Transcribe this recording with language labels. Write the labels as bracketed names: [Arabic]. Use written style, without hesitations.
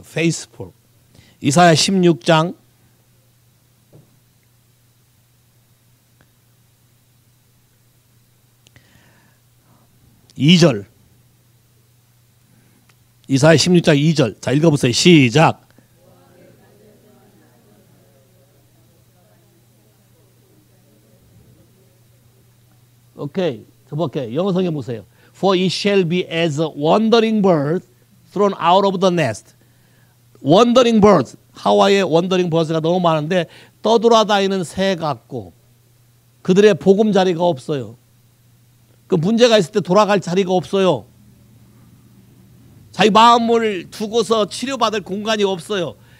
[Korean] faithful. 이사야 16장 2절. 이사야 16장 2절. 자, 읽어보세요. 시작. 오케이. 저번에 영어 성경 보세요. [English] For it shall be as a wandering bird thrown out of the nest. wandering birds. [Korean] 하와이에 wandering birds가 너무 많은데 떠돌아다니는 새 같고 그들의 보금자리가 없어요. 그 문제가 있을 때 돌아갈 자리가 없어요. 자기 마음을 두고서 치료받을 공간이 없어요.